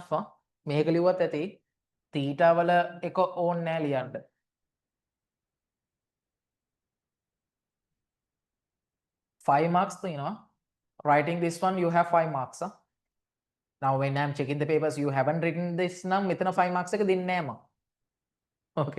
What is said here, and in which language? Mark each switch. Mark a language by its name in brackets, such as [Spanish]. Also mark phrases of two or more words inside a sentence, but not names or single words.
[Sinhala] මේක ලිව්වත් ඇති theta වල එක ඕන් නෑ ලියන්න. 5 marks තියෙනවා. [English] Writing this one you have 5 marks. Now when I'm checking the papers you haven't written this [Sinhala] නම් මෙතන 5 marks එක දෙන්නේ නෑ මම. [English] Okay.